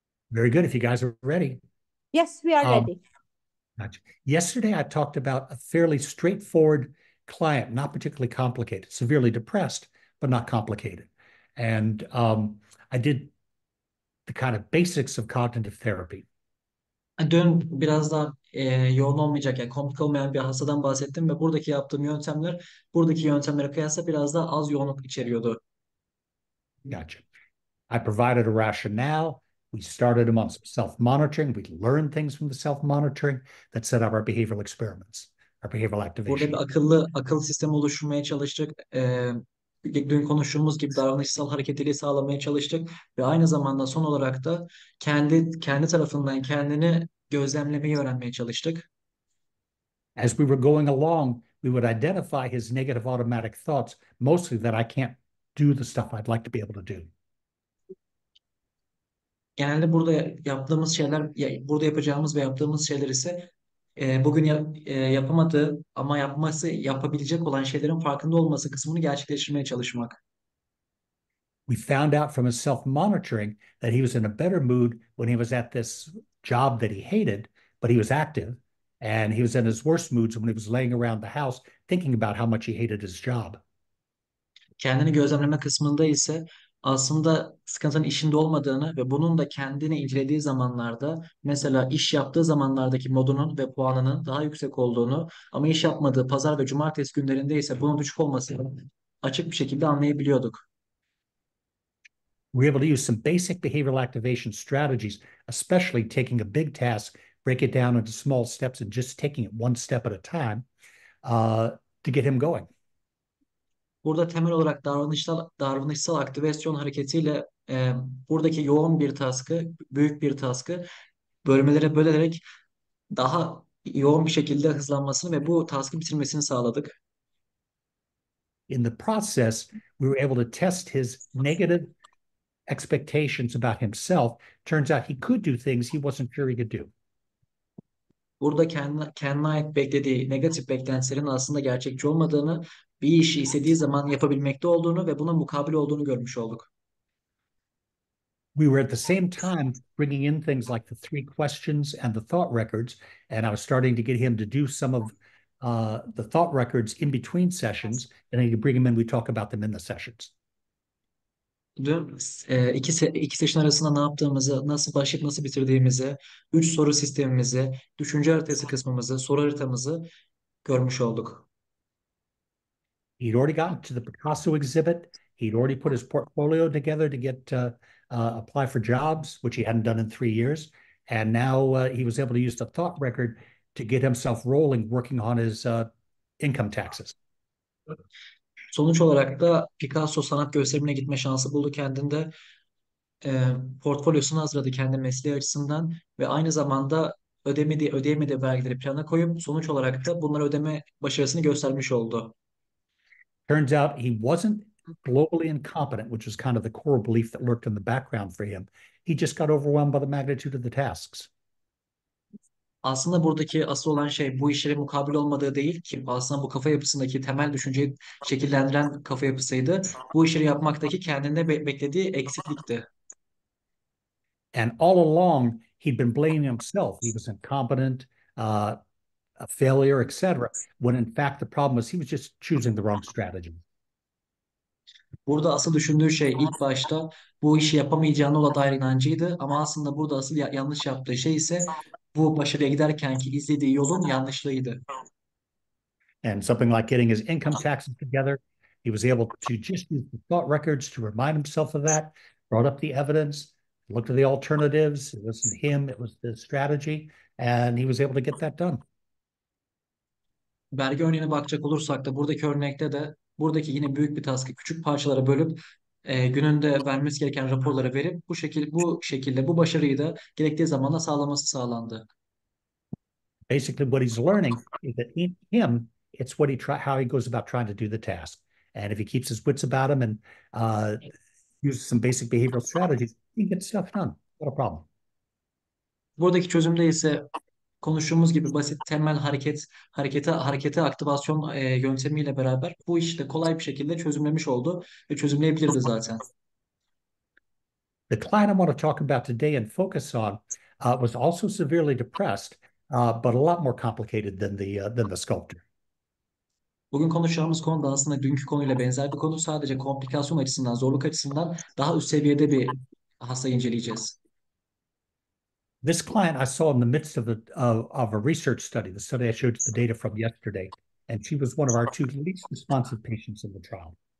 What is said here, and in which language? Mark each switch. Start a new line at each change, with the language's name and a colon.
English: Very good. If you guys are ready. Yes, we are ready. Gotcha. Yesterday, I talked about a fairly straightforward client, not particularly complicated, severely depressed, but not complicated. And I did the kind of basics of cognitive therapy.
Turkish: Dün biraz daha yoğun olmayacak, yani komplike olmayan bir hastadan bahsettim ve buradaki yaptığım yöntemler buradaki yöntemlere kıyasla biraz daha az yoğunluk içeriyordu.
English: Gotcha. I provided a rationale. We started him on some self-monitoring. We learned things from the self-monitoring that set up our behavioral experiments, our behavioral
Turkish: Burada
English: activation.
Turkish: bir akıl sistemi oluşturmaya çalıştık. Dün konuştuğumuz gibi davranışsal hareketliliği sağlamaya çalıştık ve aynı zamanda son olarak da kendi tarafından kendini gözlemlemeyi öğrenmeye çalıştık.
English: As we were going along, we would identify his negative automatic thoughts, mostly that I can't do the stuff I'd like to be able to do.
Turkish: Genelde burada yaptığımız şeyler, burada yapacağımız ve yaptığımız şeyler ise bugün yapamadığı ama yapabilecek olan şeylerin farkında olması kısmını gerçekleştirmeye çalışmak.
English: We found out from his self-monitoring that he was in a better mood when he was at this job that he hated, but he was active. And he was in his worst moods when he was laying around the house thinking about how much he hated his job.
Turkish: Kendini gözlemleme kısmında ise aslında sıkıntının işinde olmadığını ve bunun da kendini incelediği zamanlarda, mesela iş yaptığı zamanlardaki modunun ve puanının daha yüksek olduğunu, ama iş yapmadığı pazar ve cumartesi günlerinde ise bunun düşük olmasını açık bir şekilde anlayabiliyorduk.
English: We were able to use some basic behavioral activation strategies, especially taking a big task, break it down into small steps, and just taking it one step at a time to get him going.
Turkish: Burada temel olarak davranışsal aktivasyon hareketiyle buradaki yoğun bir task'ı, büyük bir task'ı bölmelere bölerek daha yoğun bir şekilde hızlanmasını ve bu task'ı bitirmesini sağladık.
English: In the process, we were able to test his negative expectations about himself. Turns out he could do things he wasn't sure he could do.
Turkish: Burada kendine ait beklediği negatif beklentilerin aslında gerçekçi olmadığını bir işi istediği zaman yapabilmekte olduğunu ve buna mukabil olduğunu görmüş olduk.
English: We were at the same time bringing in things like the 3 questions and the thought records, and I was starting to get him to do some of the thought records in between sessions, and then you bring him in, we talk about them in the sessions.
Turkish: Dün iki session arasında ne yaptığımızı, nasıl başlayıp nasıl bitirdiğimizi, 3 soru sistemimizi, düşünce haritası kısmımızı, soru haritamızı görmüş olduk.
English: He'd already gotten to the Picasso exhibit. He'd already put his portfolio together to get apply for jobs, which he hadn't done in 3 years. And now he was able to use the thought record to get himself rolling, working on his income taxes.
Turkish: Sonuç olarak da Picasso sanat gösterimine gitme şansı buldu kendinde. Portfolyosunu hazırladı kendi mesleği açısından ve aynı zamanda ödeyemediği vergileri plana koyup sonuç olarak da bunları ödeme başarısını göstermiş oldu.
English: Turns out he wasn't globally incompetent, which was kind of the core belief that lurked in the background for him. He just got overwhelmed by the magnitude of the tasks.
Turkish: Aslında buradaki asıl olan şey bu işlere mukabil olmadığı değil ki aslında bu kafa yapısındaki temel düşünceyi şekillendiren kafa yapısıydı. Bu işleri yapmaktaki kendinde beklediği eksiklikti.
English: And all along, he'd been blaming himself. He was incompetent, a failure, etc. When in fact the problem was he was just choosing the wrong strategy.
Turkish: Burada asıl düşündüğü şey ilk başta bu işi yapamayacağına olan dair inancıydı ama aslında burada asıl yanlış yaptığı şey ise bu başarıya giderken ki izlediği yolun yanlışlığıydı.
English: And something like getting his income taxes together, he was able to just use the thought records to remind himself of that, brought up the evidence, looked at the alternatives. It wasn't him, it was the strategy, and he was able to get that done.
Turkish: Vergi örneğine bakacak olursak da buradaki örnekte de buradaki yine büyük bir task'ı küçük parçalara bölüp gününde vermesi gereken raporları verip bu şekilde bu başarıyı da gerektiği zamanda sağlaması sağlandı.
English: Basically, what he's learning is that in him, it's how he goes about trying to do the task. And if he keeps his wits about him and uses some basic behavioral strategies, he gets stuff done. Not a problem.
Turkish: Buradaki çözümde ise konuştuğumuz gibi basit temel harekete aktivasyon yöntemiyle beraber bu işi de kolay bir şekilde çözümlemiş oldu ve çözümleyebilirdi zaten.
English: The client I want to talk about today and focus on was also severely depressed, but a lot more complicated than the sculptor.
Turkish: Bugün konuşacağımız konu da aslında dünkü konuyla benzer bir konu. Sadece komplikasyon açısından, zorluk açısından daha üst seviyede bir hastayı inceleyeceğiz.
English: This client I saw in the midst of a research study, the study I showed you the data from yesterday, and she was one of our 2 least responsive patients in the trial.